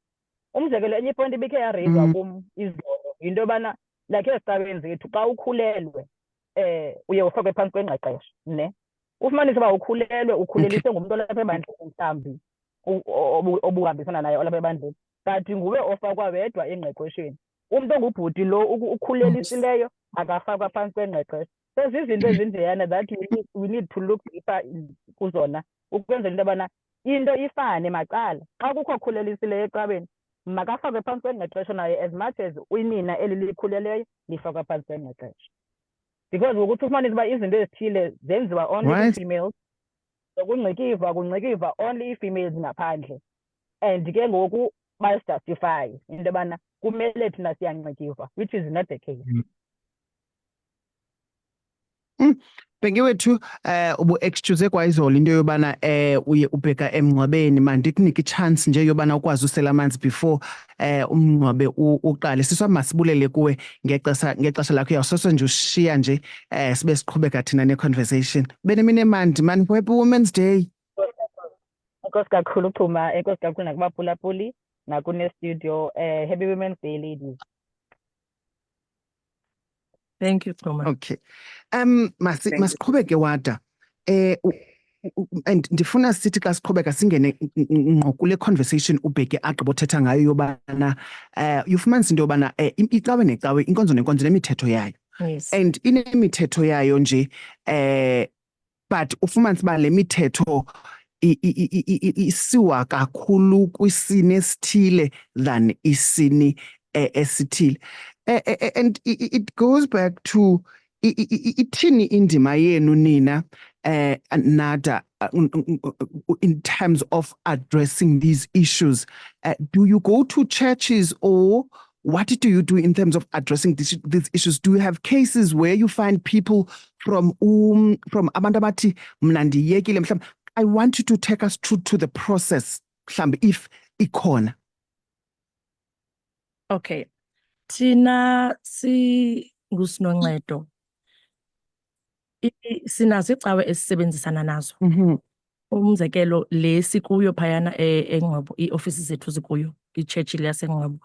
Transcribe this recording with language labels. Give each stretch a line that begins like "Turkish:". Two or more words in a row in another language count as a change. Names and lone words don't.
Xhosa: Umzekelo, enye ipointi ibikhe yareyizwa kum izolo yinto yobana like ezicaweni zethu xa ukhulelwe uye ufakwe phantsi kwengqeqesho, ne? Ufumanise uba ukhuleliswe ngumntu olapha ebandleni mhlawumbi obuhambisana naye olapha ebandleni, but nguwe ofakwa wedwa engqeqeshweni. Umntu ongubhuti lo ukhulelisileyo akafakwa phantsi kwengqeqesho. So zizinto ezinjeyana
English: that we need to look deeper
Xhosa: kuzona ukwenzela into yobana into ifane macala. Xa kukho okhulelisileyo ecaweni makafakwe phantsi kwengqeqesho naye
English: as much as
Xhosa: unina eli likhuleleyo lifakwa phantsi kwengqeqesho. Because ngokuthi ufumanise uba izinto ezithile zenziwa only ii-females, kungcikiva only ii-females ngaphandle, and ke ngoku bayisjustify into yobana kumele thina siyancikivwa,
English: which is not the case.
Xhosa: Bhenkiwethu ubu-excuse kwayizolo into yobana uye ubheka emngcwabeni, mandikunika i-chance nje yobana ukwazi usela amanzi before umngcwabe uqale. Siswa masibulele kuwe ngexesha lakho, uyawusosa nje ushiya nje sibe siqhubeka thina ne-conversation. Benemini emandi man,
English: happy Women's Day.
Xhosa: Enkosi kakhulu Chuma, enkosi kakhulu nakubaphulaphuli nakune-studio.
English: Happy Women's Day, ladies. Thank you, Chuma.
Xhosa: Okay. Masiqhubeke Wada. And ndifuna sithi xa siqhubeka singene ngqo kule conversation ubheke agqibothetha ngayo yobana ufumanisa into yobana icawe necawe, inkonzo nenkonzo nemithetho yayo.
English: Yes.
Xhosa: And inemithetho yayo nje but ufumanisa uba le mithetho isiwa kakhulu kwisini esithile than isini esithile.
English: And it goes back to
Xhosa: ithini indima yenu nina
English: Nada in terms of addressing these issues. Do you go to churches, or what do you do in terms of addressing these issues? Do you have cases where you find people from
Xhosa: abantu abathi mna ndiyekile mhlawumbi?
English: I want you to take us through to the process mhlawumbi if ikhona.
Xhosa: Okay. Thina singuSinoncedo. Sinazo icawe esisebenzisana nazo. Umzekelo le sikuyo phayana eNgcobo, ioffices zethu zikuyo, ichurch yaseNgcobo.